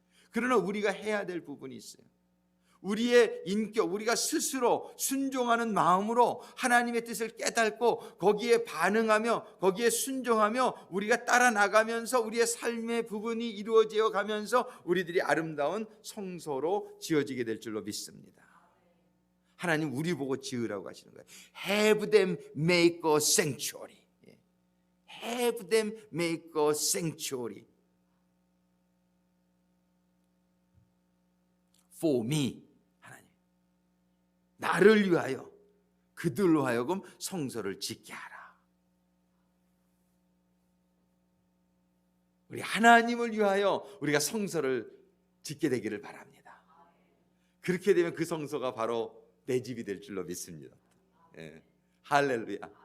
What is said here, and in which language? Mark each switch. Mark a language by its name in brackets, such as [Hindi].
[Korean] 그러나 우리가 해야 될 부분이 있어요. 우리의 인격, 우리가 스스로 순종하는 마음으로 하나님의 뜻을 깨닫고 거기에 반응하며 거기에 순종하며 우리가 따라 나가면서 우리의 삶의 부분이 이루어져 가면서 우리들이 아름다운 성소로 지어지게 될 줄로 믿습니다. 하나님 우리 보고 지으라고 하시는 거예요. [English] Have them make a sanctuary. Have them make a sanctuary for me. [Korean] 나를 위하여 그들로 하여금 성소를 짓게 하라. 우리 하나님을 위하여 우리가 성소를 짓게 되기를 바랍니다. 그렇게 되면 그 성소가 바로 내 집이 될 줄로 믿습니다. 예. 할렐루야.